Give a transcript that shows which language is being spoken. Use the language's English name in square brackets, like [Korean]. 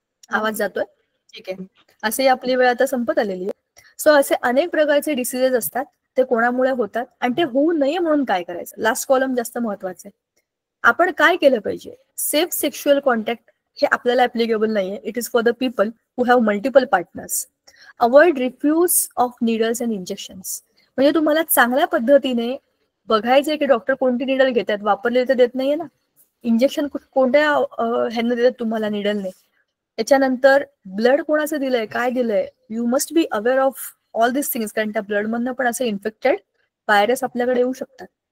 [Marathi] आवाज जातोय. ठीक आहे, असे आपली वेळ आता संपत आलेली आहे. सो असे अनेक प्रकारचे डिसीजेस असतात, ते कोणामुळे होतात आणि ते होऊ नये म्हणून काय करायचं. लास्ट कॉलम जास्त महत्वाचं आहे. आपण काय केलं पाहिजे. सेफ सेक्शुअल कॉन्टॅक्ट हे आपल्याला ऍप्लिकेबल नाहीये. [English] It is for the people who have multiple partners. Avoid refuse of needles and injections, [Marathi] म्हणजे तुम्हाला चांगल्या पद्धतीने बघायचंय की डॉक्टर कोणती निडल घेतात, वापरले तर देत नाहीये ना. इंजेक्शन कोणत्या ह्यांना देतात तुम्हाला, निडलने. त्याच्यानंतर ब्लड कोणाचं दिलंय, काय दिलंय, [English] you must be aware of all this things, [Marathi] कारण त्या ब्लड मधनं पण असे इन्फेक्टेड व्हायरस आपल्याकडे येऊ शकतात.